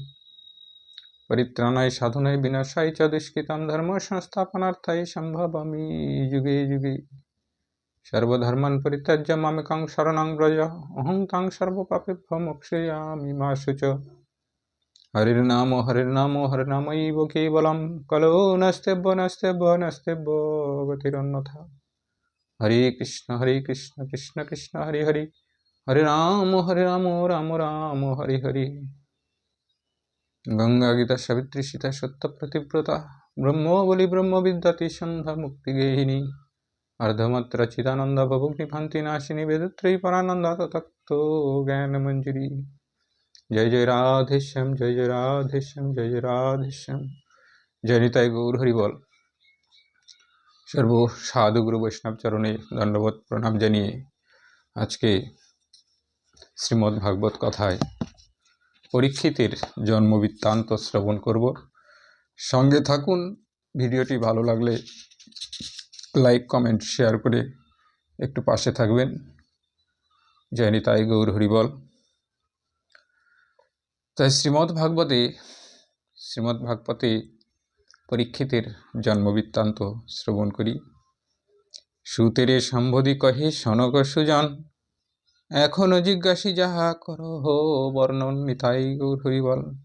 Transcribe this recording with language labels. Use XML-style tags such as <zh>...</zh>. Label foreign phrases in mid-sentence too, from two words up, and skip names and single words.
<sa>परित्राणाय साधनाय विनाशाय च दुष्कृतां धर्म संस्थापनार्थाय सम्भवामि युगे युगे। सर्वधर्मान् परित्यज्य मामेकं शरणं व्रज अहं तं सर्वपापेभ्यो मोक्षयामि मा शुच। हरिर्नाम हरिर्नामैव केवलं कलो नस्त्यब्ब गतिरन्यथा। हरे कृष्ण कृष्ण कृष्ण हरे हरे हरे राम राम राम हरे हरे। गंगा गीता सावित्री सीता सत्य प्रतिव्रता ब्रह्मबलि ब्रह्म विद्याति संध्या मुक्ति गेहिनी अर्धमात्रा चिदानंद भवग्नि भांति नाशिनी वेदत्रयी परानंदा तत्तो ज्ञान मंजरी। जय जय राधे श्याम जय जय राधे श्याम जय जय राधे श्याम।</sa> <bn>জয় নিতাই গৌর হরি বোল। সর্ব সাধু গুরু বৈষ্ণব চরণে দণ্ডবৎ প্রণাম জানিয়ে আজকে শ্রীমদ্ ভাগবত কথায় পরীক্ষিতের জন্ম বৃত্তান্ত শ্রবণ করব। সঙ্গে থাকুন। ভিডিওটি ভালো লাগলে লাইক কমেন্ট শেয়ার করে একটু পাশে থাকবেন। জয় নিতাই গৌর হরি বোল। তাই শ্রীমদ্ ভাগবতে পরীক্ষিতের জন্মবৃত্তান্ত শ্রবণ করি। সুতেরে সম্বোধি কহে সনক সুজন এখনো জিজ্ঞাসি যাহা করহ বর্ণন নিতাই গৌর হরি বল।</bn>